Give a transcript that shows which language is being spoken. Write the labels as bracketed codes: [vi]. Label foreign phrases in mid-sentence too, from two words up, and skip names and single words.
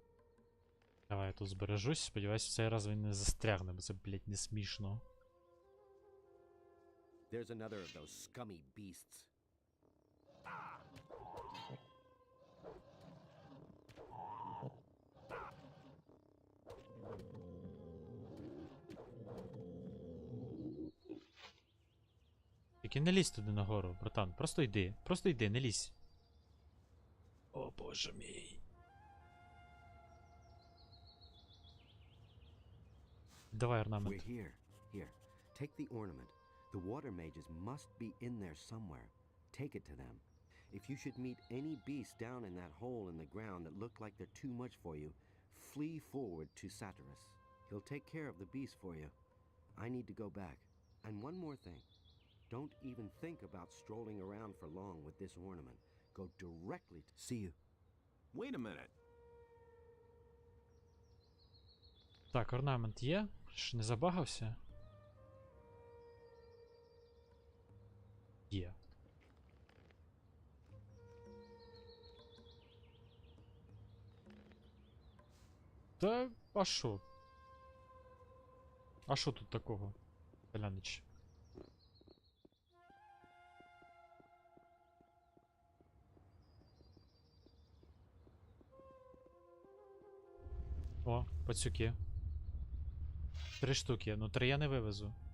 [uk] Давай я тут збережусь, сподіваюся, в цей раз він не застрягне, бо це, блять, не смішно. [en] There's another of those scummy beasts. [uk] Тільки не лізь туди нагору, братан. Просто йди, не лізь. О, боже мій. Давай орнамент. [en] We're here. Here. Take the ornament. The water mages must be in there somewhere. Take it to them. If you should meet any beast down in that hole in the ground that look like they're too much for you, flee forward to Satyrus. He'll take care of the beast for you. I need to go back. And one more thing. Don't even think about strolling around for long with this ornament. Go directly to... See you. Wait a minute. [uk] Так, орнамент є? Ж не забагався? Є. Та, а шо? А шо тут такого, Полянич? О, пацюки. 3 штуки. Ну 3 я не вивезу.